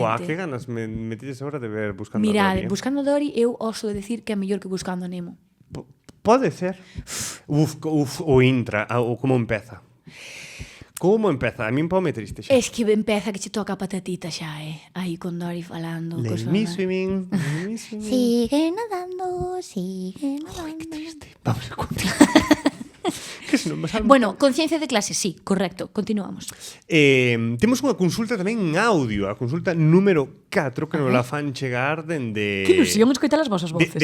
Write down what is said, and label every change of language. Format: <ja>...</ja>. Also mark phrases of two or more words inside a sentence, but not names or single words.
<gl>Buah, que ganas me metiches ahora de ver Buscando a Mirade, Dory. Buscando a Dory eu oso de decir que é mellor que Buscando a Nemo. Pode ser. O intra, o como empeza. Como empeza? A min pome triste xa. Es que empeza que che toca a patatita xa, aí con Dory falando.</gl> <en>Let me swimming, let me swimming.</en> <gl>Sigue nadando, sigue nadando. Ay, qué triste. Vamos a continuar. Que se non me salvo. Bueno, conciencia de clase, sí, correcto. Continuamos. Temos unha consulta tamén en audio, a consulta número 4 que nos la fan chegar dende... Que ilusión escoitar as vosas voces.</gl>